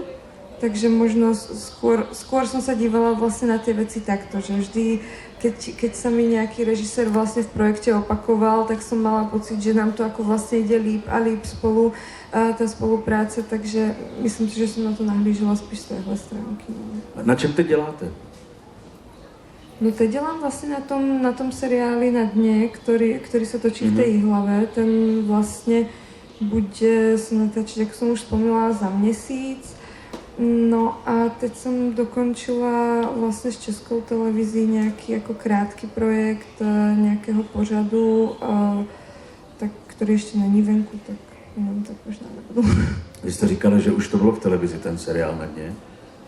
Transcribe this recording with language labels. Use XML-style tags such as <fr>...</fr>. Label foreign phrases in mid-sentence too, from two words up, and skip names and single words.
<sk>Takže možno skôr som sa dívala vlastne na tie veci takto, že vždy, keď sa mi nejaký režisér vlastne v projekte opakoval, tak som mala pocit, že nám to ako vlastne ide líp a líp spolu, tá spolupráce, takže myslím si, že som na to nahlížela</sk> <cs>spíš z téhle stránky. Na čem teď děláte? No teď dělám vlastně na tom seriáli Na dně,</cs> <sk>ktorý sa točí v tej Jihlave. Ten vlastne bude sa natáčať, ako som už spomínala,</sk> <cs>za měsíc. No a teď jsem dokončila vlastně s Českou televizí nějaký jako krátký projekt nějakého pořadu, tak, který ještě není venku, tak jenom tak možná nebudu. Vy jste říkala, že už to bylo v televizi, ten seriál Na dně?</cs>